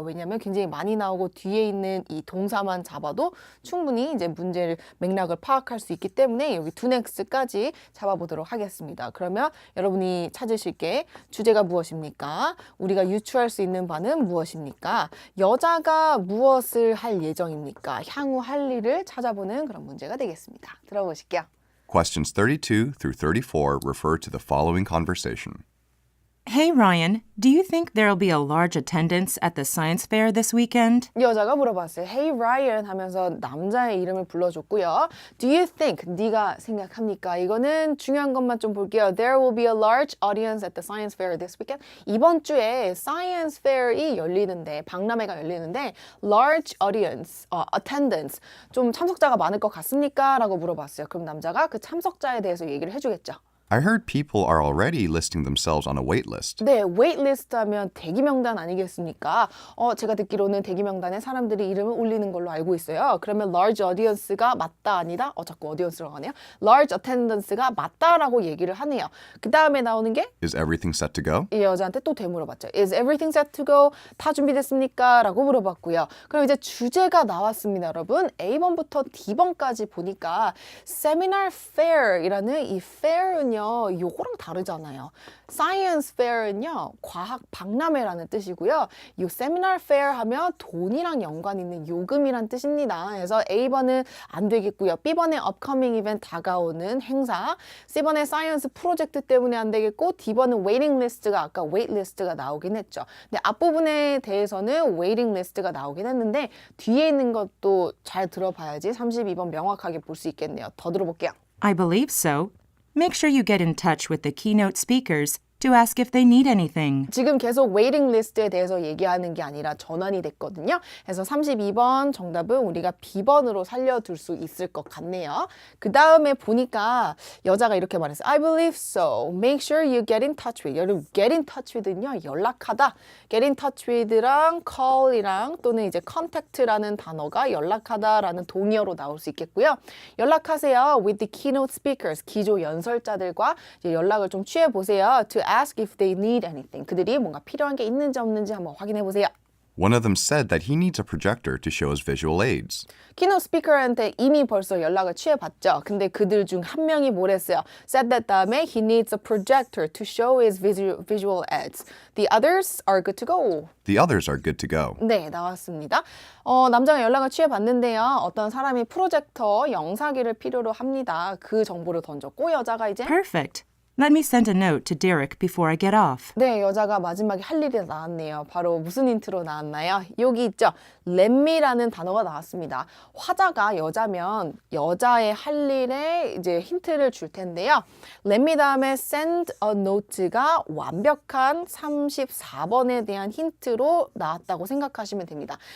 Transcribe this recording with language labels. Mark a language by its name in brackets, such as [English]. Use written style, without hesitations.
[Korean] 왜냐하면 굉장히 많이 나오고 뒤에 있는 이 동사만 잡아도 충분히 이제 문제를 맥락을 파악할 수 있기 때문에 여기 do next까지 잡아보도록 하겠습니다. 그러면 여러분이 찾으실 게 주제가 무엇입니까? 우리가 유추할 수 있는 바는 무엇입니까? 여자가 무엇을 할 예정입니까? 향후 할 일을 찾아보는 그런 문제가 되겠습니다. 들어보실게요. [English] Questions 32 through 34 refer to the following conversation. Hey, Ryan, do you think there'll be a large attendance at the science fair this weekend? [Korean] 여자가 물어봤어요. Hey Ryan 하면서 남자의 이름을 불러줬고요. [English] Do you think? [Korean] 네가 생각합니까? 이거는 중요한 것만 좀 볼게요. [English] There will be a large audience at the science fair this weekend. [Korean] 이번 주에 science fair이 열리는데 박람회가 열리는데 [English] large audience, [Korean] attendance 좀 참석자가 많을 것 같습니까? 라고 물어봤어요. 그럼 남자가 그 참석자에 대해서 얘기를 해주겠죠. [English] I heard people are already listing themselves on a wait list. [Korean] 네, 웨이트리스트 하면 대기 명단 아니겠습니까? 제가 듣기로는 대기 명단에 사람들이 이름을 올리는 걸로 알고 있어요. 그러면 [English] large audience [Korean] 가 맞다 아니다? 자꾸 audience라고 하네요. large attendance가 맞다라고 얘기를 하네요. 그 다음에 나오는 게 [English] Is everything set to go? [Korean] 이 여자한테 또 되물어봤죠. [English] Is everything set to go? [Korean] 다 준비됐습니까? 라고 물어봤고요. 그럼 이제 주제가 나왔습니다, 여러분. A번부터 D번까지 보니까 seminar fair이라는 이 fair은요, 요거랑 다르잖아요. Science fair은요, 과학 박람회라는 뜻이고요. 이 seminar fair 하면 돈이랑 연관 있는 요금이란 뜻입니다. 그래서 A번은 안 되겠고요. B번에 [English] upcoming event [Korean] 다가오는 행사, C번에 science 프로젝트 때문에 안 되겠고, D번은 waiting list가 아까 wait list가 나오긴 했죠. 근데 앞부분에 대해서는 waiting list가 나오긴 했는데 뒤에 있는 것도 잘 들어봐야지 32번 명확하게 볼 수 있겠네요. 더 들어볼게요. [English] I believe so. Make sure you get in touch with the keynote speakers to ask if they need anything. [Korean] 지금 계속 웨이팅 리스트에 대해서 얘기하는 게 아니라 전환이 됐거든요. 그래서 32번 정답은 우리가 B번으로 살려둘 수 있을 것 같네요. 그 다음에 보니까 여자가 이렇게 말했어요. [English] I believe so. Make sure you get in touch with. [Korean] 여러분, [English] get in touch with는요, [Korean] 연락하다. get in touch with랑 call이랑 또는 이제 contact라는 단어가 연락하다라는 동의어로 나올 수 있겠고요. 연락하세요. [English] with the keynote speakers. [Korean] 기조 연설자들과 이제 연락을 좀 취해보세요. [English] to ask if they need anything. [Korean] 그들이 뭔가 필요한 게 있는지 없는지 한번 확인해 보세요. [English] One of them said that he needs a projector to show his visual aids. [Korean] 키노 스피커한테 이미 벌써 연락을 취해봤죠. 근데 그들 중 한 명이 뭐랬어요? [English] said that [Korean] 다음에 [English] he needs a projector to show his visual aids. The others are good to go. The others are good to go. [Korean] 네, 나왔습니다. 남자가 연락을 취해봤는데요. 어떤 사람이 프로젝터 영상기를 필요로 합니다. 그 정보를 던졌고 여자가 이제 [English] Perfect. Let me send a note to Derek before I get off. [Korean] 네, 여자가 마지막에 할 일이 나왔네요. 바로 무슨 힌트로 나왔나요? 여기 있죠. Let me라는 단어가 나왔습니다. 화자가 여자면 여자의 할 일에 이제 힌트를 줄 텐데요. Let me 다음에 send a note가 완벽한 34번에 대한 힌트로 나왔다고 생각하시면 됩니다.